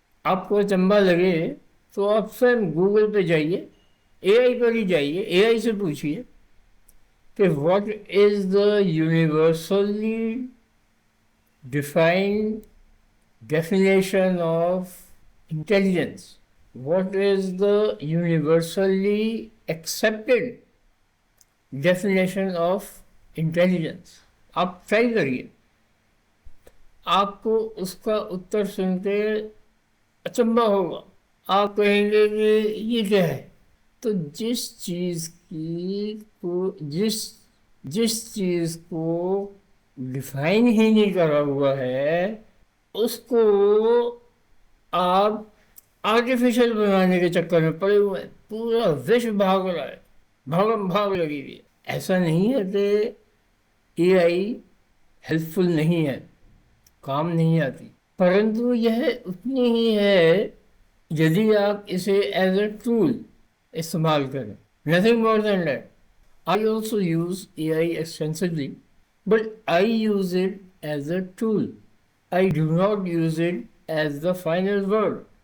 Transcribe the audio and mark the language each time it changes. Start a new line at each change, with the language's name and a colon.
Hindi: आपको अचंभा लगे तो आप स्वयं गूगल पे जाइए, एआई पर ही जाइए, एआई से पूछिए कि
English: What is the universally defined definition of intelligence. What is the universally accepted definition of intelligence?
Hindi: आप ट्राई करिए, आपको उसका उत्तर सुनते अचंभा होगा। आप कहेंगे कि ये क्या है। तो जिस चीज़ की को जिस जिस चीज़ को डिफाइन ही नहीं करा हुआ है, उसको आप आर्टिफिशियल बनाने के चक्कर में पड़े हुए हैं। पूरा विश्व भाग रहा है, भागम भाग लगी हुई है। ऐसा नहीं है कि एआई हेल्पफुल नहीं है, काम नहीं आती, परंतु यह उतनी ही है यदि आप इसे
English: as a tool
Hindi: इस्तेमाल करें।
English: Nothing more than that. I also use AI extensively, but I use it as a tool. I do not use it as the final word.